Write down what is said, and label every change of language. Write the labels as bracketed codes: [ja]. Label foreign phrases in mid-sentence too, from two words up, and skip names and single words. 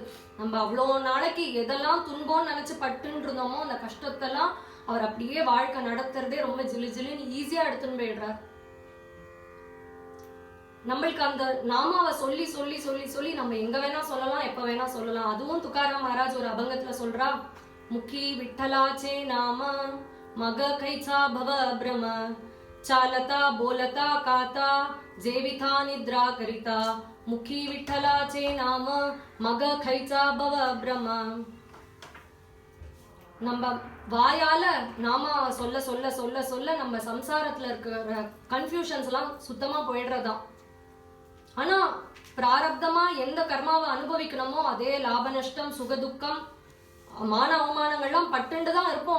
[ta] நம்ம அவ்வளோ நாளைக்கு எதெல்லாம் துன்பம்னு நினைச்சு பட்டுன்னு இருந்தோமோ அந்த கஷ்டத்தெல்லாம் அவர் அப்படியே வாழ்க்கை நடத்துறதே ரொம்ப ஜிலு ஜிலுன்னு ஈஸியா எடுத்துன்னு போயிடுறார். நம்மளுக்கு அந்த நாமாவை சொல்லி சொல்லி சொல்லி சொல்லி நம்ம எங்க வேணா சொல்லலாம், எப்ப வேணா சொல்லலாம். அதுவும் துக்காராம் மகாராஜ் ஒரு அபங்கத்துல சொல்றா, [mr] मुखी विठ्ठलाचे नाम मग कैचा भव भ्रम चालता बोलता काता जेविता निद्रा करिता मुखी विठ्ठलाचे नाम मग खैचा भव ब्रह्म. [ta] நம்ம வாயால நாம சொல்ல சொல்ல சொல்ல சொல்ல நம்ம சம்சாரத்துல இருக்கிற கன்ஃபியூஷன்ஸ் எல்லாம் சுத்தமா போயிடுறதா. ஆனா பிராரப்தமா எந்த கர்மாவை அனுபவிக்கணுமோ அதே லாப நஷ்டம் சுகதுக்கம் மான அவமானங்கள்லாம் பட்டுண்டு தான் இருப்போம்.